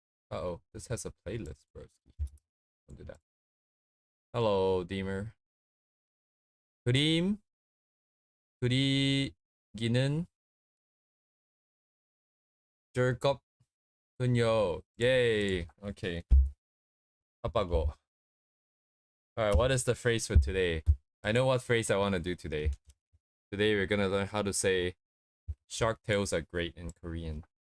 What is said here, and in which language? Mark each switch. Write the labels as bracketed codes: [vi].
[en] Uh-oh, this has a playlist, broski. Don't do that. Hello, Deemer. [ko] 그림, 그리기는 즐겁군요. [en] Yay. Okay. [ko] 아빠고. [en] Alright, what is the phrase for today? I know what phrase I want to do today. Today we're gonna learn how to say shark tails are great in Korean.